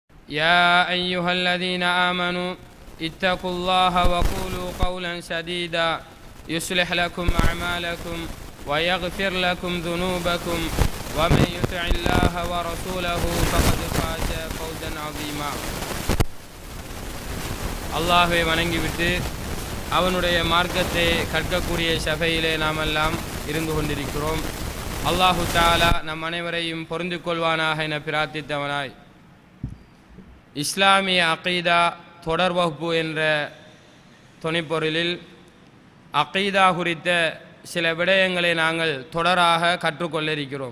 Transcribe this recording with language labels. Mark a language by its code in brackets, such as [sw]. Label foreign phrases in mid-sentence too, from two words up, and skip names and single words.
[ar] يا أيها الذين آمنوا اتقوا الله وقولوا قولا سديدا يصلح لكم أعمالكم ويغفر لكم ذنوبكم ومن يطع الله ورسوله فقد فاز فوزا عظيما. [ta] அல்லாஹ்வை வணங்கிவிட்டு அவனுடைய மார்க்கத்தை கற்கக்கூடிய சபையிலே நாமெல்லாம் இருந்து கொண்டிருக்கிறோம். அல்லாஹு தஆலா நம் அனைவரையும் பொருந்து கொள்வானாக என பிரார்த்தித்தவனாய் இஸ்லாமிய அகீதா தொடர் வகுப்பு என்ற துணைப்பொருளில் அகீதா குறித்த சில விடயங்களை நாங்கள் தொடராக கற்றுக்கொள்ள இருக்கிறோம்.